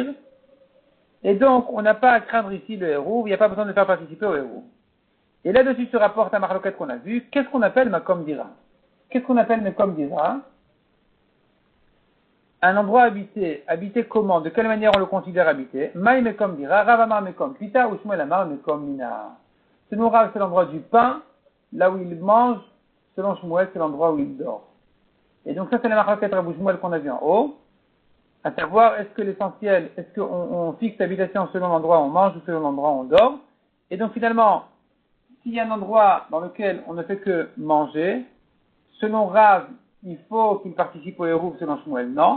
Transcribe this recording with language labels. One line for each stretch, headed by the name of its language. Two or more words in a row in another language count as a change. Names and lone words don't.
French: Et donc, on n'a pas à craindre ici le Hérouv, il n'y a pas besoin de faire participer au Hérouv. Et là-dessus se rapporte à Marloquette qu'on a vu, qu'est-ce qu'on appelle
Hebrew: מקום דירה?
French: Qu'est-ce qu'on appelle
Hebrew: מקום דירה?
French: un endroit habité, habité comment? De quelle manière on le considère habité?
Aramaic: מאי מקום דירה רב אמר מקום פיתא ו שמואל אמר מקום מינה.
French: Selon Rav, c'est l'endroit du pain, là où il mange. Selon Shmuel, c'est l'endroit où il dort. Et donc ça, c'est la marquette Rav Shmuel qu'on a vu en haut. À savoir, est-ce que l'essentiel, est-ce qu'on fixe l'habitation selon l'endroit où on mange ou selon l'endroit où on dort? Et donc finalement, s'il y a un endroit dans lequel on ne fait que manger, selon Rav, il faut qu'il participe au hérouv, selon Shmuel, non.